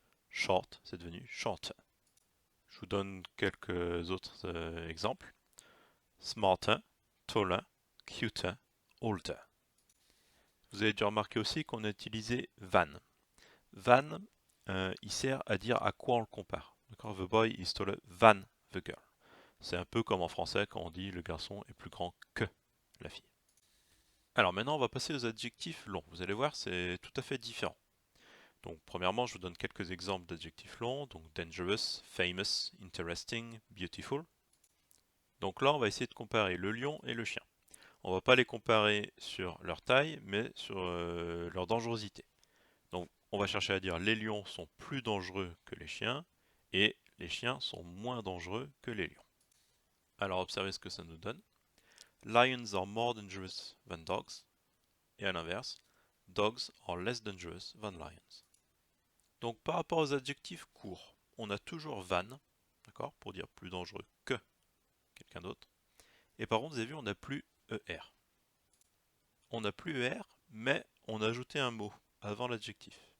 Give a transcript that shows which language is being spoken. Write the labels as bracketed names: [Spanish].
[French] Short, c'est devenu shorter. Je vous donne quelques autres exemples. [English] Smarter, taller, cuter, older. [French] Vous avez dû remarquer aussi qu'on a utilisé than. Than, il sert à dire à quoi on le compare. [English] The boy is taller than the girl. [French] C'est un peu comme en français quand on dit le garçon est plus grand que la fille. Alors maintenant, on va passer aux adjectifs longs. Vous allez voir, c'est tout à fait différent. Donc premièrement, je vous donne quelques exemples d'adjectifs longs. Donc dangerous, famous, interesting, beautiful. Donc là, on va essayer de comparer le lion et le chien. On ne va pas les comparer sur leur taille, mais sur leur dangerosité. Donc on va chercher à dire les lions sont plus dangereux que les chiens et les chiens sont moins dangereux que les lions. Alors observez ce que ça nous donne. [English] Lions are more dangerous than dogs. [French] Et à l'inverse, [English] dogs are less dangerous than lions. [French] Donc par rapport aux adjectifs courts, on a toujours than, d'accord, pour dire plus dangereux que quelqu'un d'autre. Et par contre, vous avez vu, on n'a plus er. On n'a plus er, mais on a ajouté un mot avant l'adjectif.